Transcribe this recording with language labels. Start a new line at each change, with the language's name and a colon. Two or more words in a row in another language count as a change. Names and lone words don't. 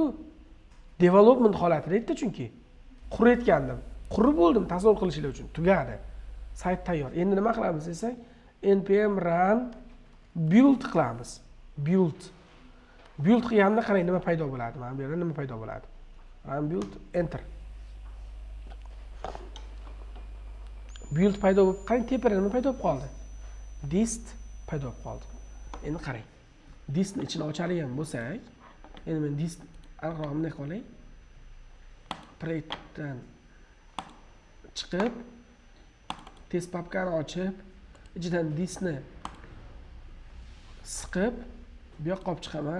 Uzbek: Development holatida edi chunki. Qurayotgandim. Qurib bo'ldim tasavvur qilishinglar uchun. Tugadi. Sayt tayyor. Endi nima qilamiz desak,
English: npm run build
Uzbek: qilamiz. Build qilganda qarang nima paydo bo'ladi. Mana bu yerda nima paydo bo'ladi?
English: Run build enter.
Uzbek: Build paydo bo'lib, qarang tepada nima paydo bo'lib qoldi? Dist paydo bo'lib qoldi. Endi qarang. Distni ichini ochadigan bo'lsak, endi men dist aniqroq bunday qilay. Proyektdan chiqib, test papkani ochib, ichidan distni siqib, bu yoqqa olib chiqaman.